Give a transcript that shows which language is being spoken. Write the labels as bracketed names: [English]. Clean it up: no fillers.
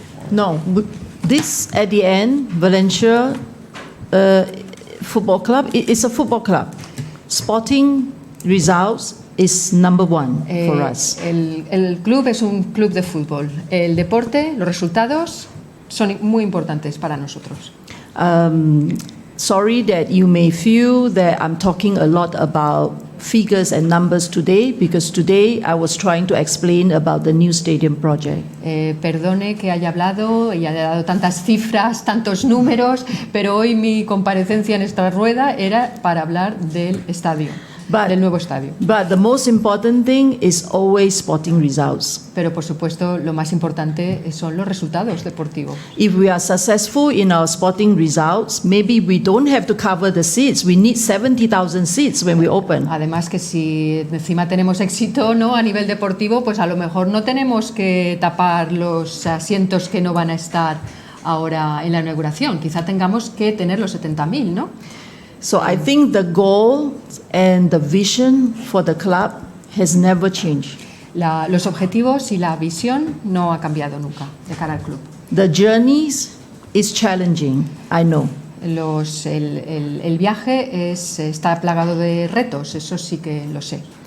[English] No, this at the end, Valencia Football Club, it's a football club. Sporting results is number 1 for us. [Spanish] El club es un club de fútbol. El deporte, los resultados son muy importantes para nosotros. [English] sorry that you may feel that I'm talking a lot about figures and numbers today, because today I was trying to explain about the new stadium project. [Spanish] Perdone que haya hablado y haya dado tantas cifras, tantos números, pero hoy mi comparecencia en esta rueda era para hablar del estadio, del nuevo estadio. [English] But the most important thing is always sporting results. [Spanish] Pero por supuesto lo más importante son los resultados deportivos. [English] If we are successful in our sporting results, maybe we don't have to cover the seats. We need 70,000 seats when we open. [Spanish] Además que si encima tenemos éxito, ¿no?, a nivel deportivo, pues a lo mejor no tenemos que tapar los asientos que no van a estar ahora en la inauguración. Quizá tengamos que tener los 70.000, ¿no? [English] So I think the goal and the vision for the club has never changed. [Spanish] Los objetivos y la visión no ha cambiado nunca de cara al club. [English] The journey is challenging, I know. [Spanish] El viaje está plagado de retos, eso sí que lo sé.